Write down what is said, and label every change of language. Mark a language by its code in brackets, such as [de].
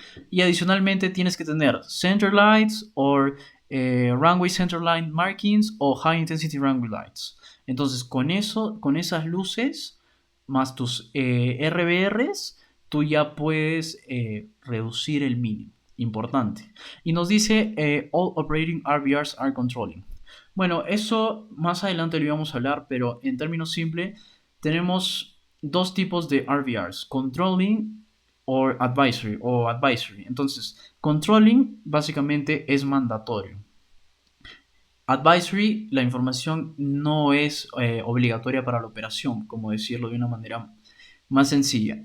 [es] Y adicionalmente tienes que tener [en] center lights o runway center line markings o high intensity runway lights. [es] Entonces, con eso, con esas luces más tus RBRs, tú ya puedes reducir el mínimo. Importante. Y nos dice [en] all operating RBRs are controlling. [es] Bueno, eso más adelante lo íbamos a hablar, pero en términos simples tenemos dos tipos de RBRs, controlling o advisory. Entonces, controlling básicamente es mandatorio. Advisory, la información no es obligatoria para la operación, como decirlo de una manera más sencilla.